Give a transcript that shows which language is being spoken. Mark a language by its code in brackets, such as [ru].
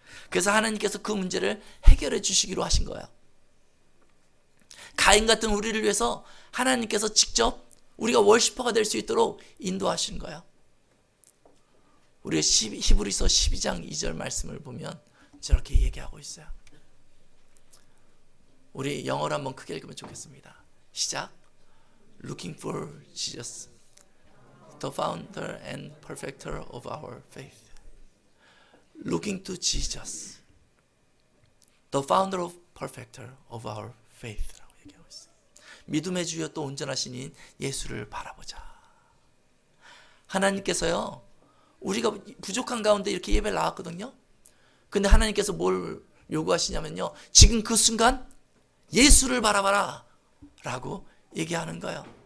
[ko] 그래서 하나님께서 그 문제를 해결해 주시기로 하신 거예요. 가인 같은 우리를 위해서 하나님께서 직접 우리가 월시퍼가 될 수 있도록 인도하신 거예요. 우리가 히브리서 12장 2절 말씀을 보면 저렇게 얘기하고 있어요. 우리 영어로 한번 크게 읽으면 좋겠습니다. 시작. [en] Looking for Jesus, the founder and perfecter of our faith. Looking to Jesus, the founder of perfecter of our faith라고 [ko] 얘기하고 있어요. 믿음의 주여 또 온전하신 인 예수를 바라보자. 하나님께서요, 우리가 부족한 가운데 이렇게 예배를 나왔거든요. 근데 하나님께서 뭘 요구하시냐면요, 지금 그 순간 예수를 바라봐라 라고 얘기하는 거예요.